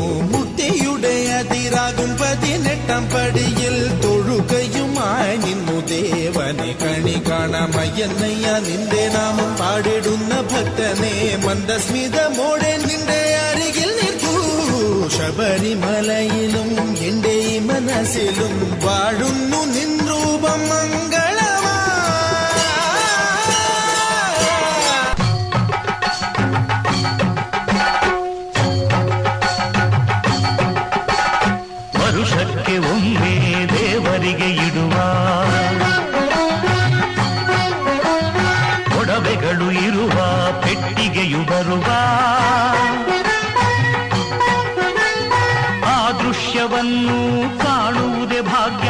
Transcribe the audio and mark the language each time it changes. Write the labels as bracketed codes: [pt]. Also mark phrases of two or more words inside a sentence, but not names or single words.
[ml] മുക്തിയുടെ അതിരാകും 18ാം പടിയിൽ തൊഴുകയുമായി നിന്നു ദേവനെ കണി കാണാമയ്യന്നയ്യ നിന്റെ നാമം പാടിടുന്ന ഭക്തനെ മന്ദസ്മിതമോടെ നിന്റെ അരികിൽ നിൽക്കൂ. ശബരിമലയിലും എന്റെ ഈ മനസ്സിലും വാഴുന്നു നിൻ രൂപം മംഗളമാ. [kn] ವರುಷಕ್ಕೆ ಒಮ್ಮೆ ದೇವರಿಗೆ ಇಡುವ ಒಡವೆಗಳು ಇರುವ ಪೆಟ್ಟಿಗೆಯು ಬರುವ ಆ ದೃಶ್ಯವನ್ನು ಕಾಣುವುದೇ ಭಾಗ್ಯ.